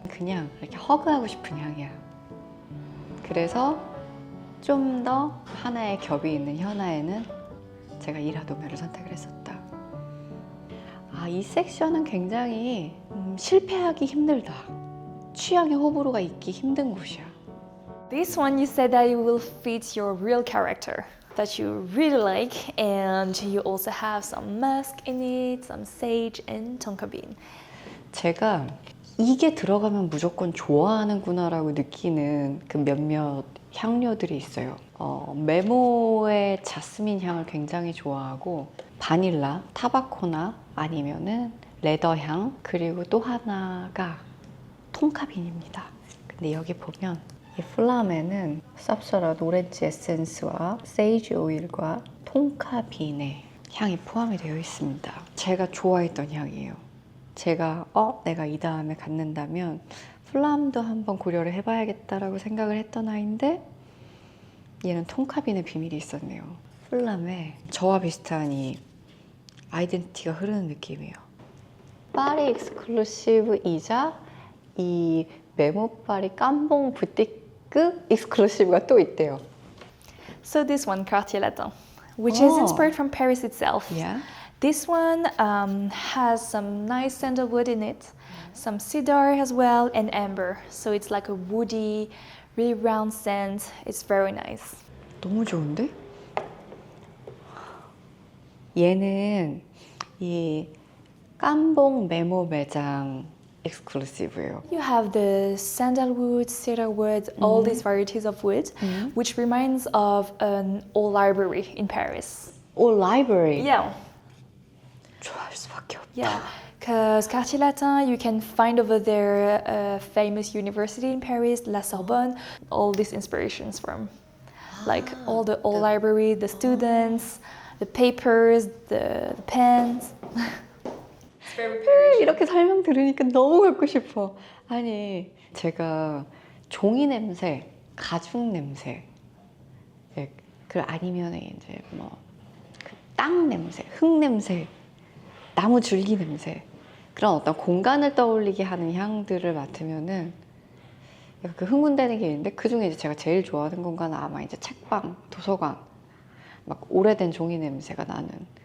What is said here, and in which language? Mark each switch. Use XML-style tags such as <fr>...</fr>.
<ko>그냥 이렇게 허그하고 싶은 향이야. 그래서 좀 더 하나의 겹이 있는 현아에는 제가 일하도멜을 선택을 했었다. 이 섹션은 굉장히 실패하기 힘들다. 취향의 호불호가 있기 힘든 곳이야.</ko> <en>This one you said that it will fit your real character that you really like, and you also have some musk in it, some sage and tonka bean.</en> <ko>제가 이게 들어가면 무조건 좋아하는구나 라고 느끼는 그 몇몇 향료들이 있어요. 메모의 자스민 향을 굉장히 좋아하고 바닐라, 타바코나 아니면은 레더향, 그리고 또 하나가 톰카빈입니다. 근데 여기 보면 이 플람에는 쌉쌀한 오렌지 에센스와 세이지 오일과 톰카빈의 향이 포함이 되어 있습니다. 제가 좋아했던 향이에요. 제가 내가 이 다음에 갖는다면 플람도 한번 고려를 해봐야겠다라고 생각을 했던 아이인데 얘는 톰카빈의 비밀이 있었네요. 플람에 저와 비슷한 이 아이덴티티가 흐르는 느낌이에요. 파리 익스클루시브이자 이 메모 파리 깜봉 부티크 익스클루시브가 또 있대요.</ko> <en>So this one, Quartier Latin, which is inspired from Paris itself. Yeah. This one has some nice sandalwood in it, some cedar as well, and amber. So it's like a woody, really round scent. It's very nice.</en> <ko>너무 좋은데? 얘는 이 깜봉 메모 매장 익스클루시브예요.</ko> <en>You have the sandalwood, cedarwood, all these varieties of wood, which reminds of an old library in Paris. Old library. Yeah.</en> <ko>좋아할 수밖에 없다.</ko> <en>Yeah, because Quartier Latin, you can find over there a famous university in Paris, La Sorbonne, all these inspirations from. Like all the old library, the students, the papers, the pens. It's very Parisian.</en> <ko>이렇게 설명 들으니까 너무 갖고 싶어. 아니, 제가 종이 냄새, 가죽 냄새, 그 아니면 이제 뭐 땅 냄새, 흙 냄새, 나무 줄기 냄새, 그런 어떤 공간을 떠올리게 하는 향들을 맡으면은 그 흥분되는 게 있는데, 그 중에 이제 제가 제일 좋아하는 공간은 아마 이제 책방, 도서관, 막 오래된 종이 냄새가 나는.</ko>